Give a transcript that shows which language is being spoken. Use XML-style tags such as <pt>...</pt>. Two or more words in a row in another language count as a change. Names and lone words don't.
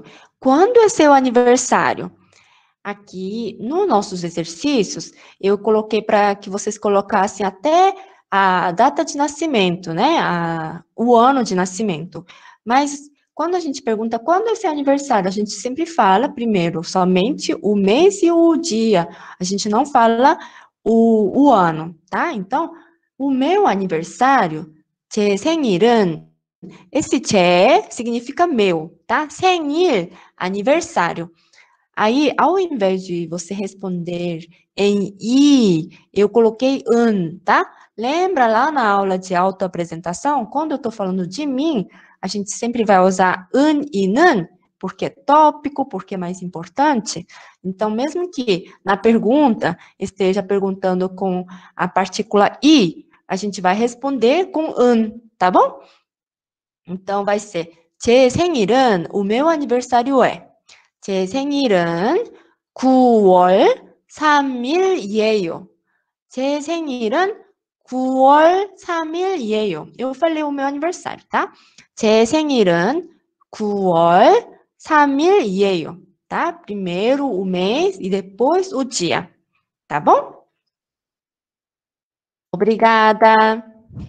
<pt>Quando é seu aniversário? Aqui, nos nossos exercícios, eu coloquei para que vocês colocassem até a data de nascimento, né? O ano de nascimento. Mas quando a gente pergunta quando é seu aniversário, a gente sempre fala primeiro somente o mês e o dia. A gente não fala o ano, tá? Então, o meu aniversário,</pt> <ko>제 생일은,</ko> <pt>esse 제 significa meu, tá? 생일, aniversário. Aí, ao invés de você responder em i, eu coloquei tá? Lembra lá na aula de autoapresentação? Quando eu estou falando de mim, a gente sempre vai usar e nan, porque é tópico, porque é mais importante. Então, mesmo que na pergunta esteja perguntando com a partícula i, a gente vai responder com tá bom? Então, vai ser</pt> <ko>제 생일은,</ko> <pt>o meu aniversário é.</pt> <ko>제 생일은 9월 3일이에요. 제 생일은 9월 3일이에요.</ko> <pt>Eu falei o meu aniversário, tá?</pt> <ko>제 생일은 9월 3일이에요,</ko> <pt>tá? Primeiro o mês e depois o dia, tá bom? Obrigada.</pt>